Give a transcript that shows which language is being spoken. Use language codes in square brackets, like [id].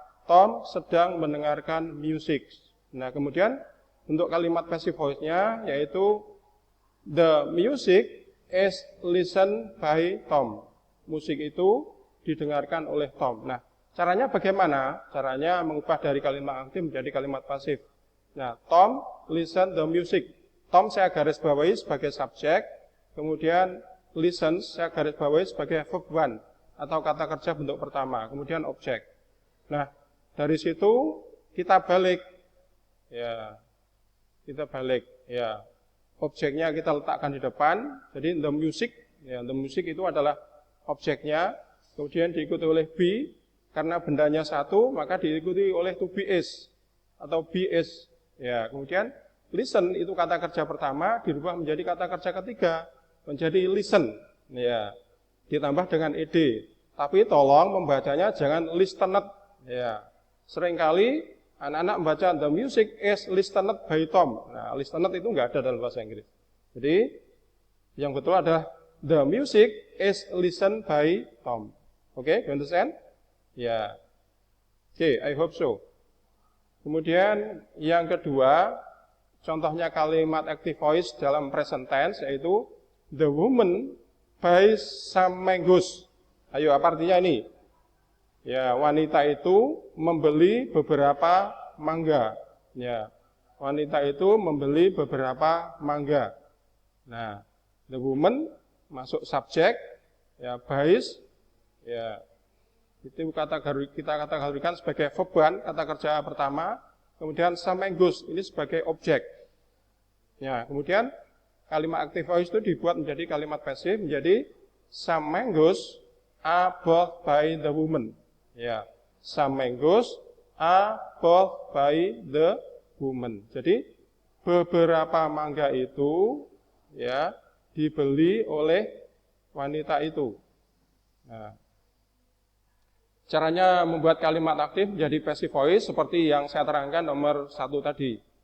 [id] Tom sedang mendengarkan music. Nah, kemudian untuk kalimat passive voice-nya yaitu [en] the music is listened by Tom. [id] Musik itu didengarkan oleh Tom. Nah, caranya bagaimana? Caranya mengubah dari kalimat aktif menjadi kalimat pasif. [en] Nah, Tom listen the music. [id] Tom saya garis bawahi sebagai subjek, kemudian listen saya garis bawahi sebagai verb one atau kata kerja bentuk pertama, kemudian objek. Nah, dari situ kita balik. Ya. Kita balik, ya. Objeknya kita letakkan di depan. Jadi [en] the music, [id] ya, the music itu adalah objeknya. Kemudian diikuti oleh be, karena bendanya satu, maka diikuti oleh to be is atau be is. Ya, kemudian listen itu kata kerja pertama dirubah menjadi kata kerja ketiga, menjadi listen. Ya, ditambah dengan ed. Tapi tolong membacanya jangan listened. Ya, seringkali anak-anak membaca [en] the music is listened by Tom. [id] Nah, listened itu enggak ada dalam bahasa Inggris. Jadi yang betul adalah [en] the music is listened by Tom. Okay, you understand? Ya. Okay, I hope so. [id] Kemudian yang kedua, contohnya kalimat active voice dalam present tense yaitu [en] the woman buys some mangoes. [id] Ayo, apa artinya ini? Ya, wanita itu membeli beberapa mangga. Ya, wanita itu membeli beberapa mangga. Nah, [en] the woman [id] masuk subjek, ya, buys, ya, itu kita kategorikan sebagai verb, kata kerja pertama. Kemudian [en] some mangoes, ini sebagai objek. Ya, kemudian kalimat active voice itu dibuat menjadi kalimat pasif, menjadi some mangoes are bought by the woman. Ya, some mangoes are bought by the woman. [id] Jadi beberapa mangga itu, ya, dibeli oleh wanita itu. Nah, caranya membuat kalimat aktif menjadi passive voice seperti yang saya terangkan nomor 1 tadi.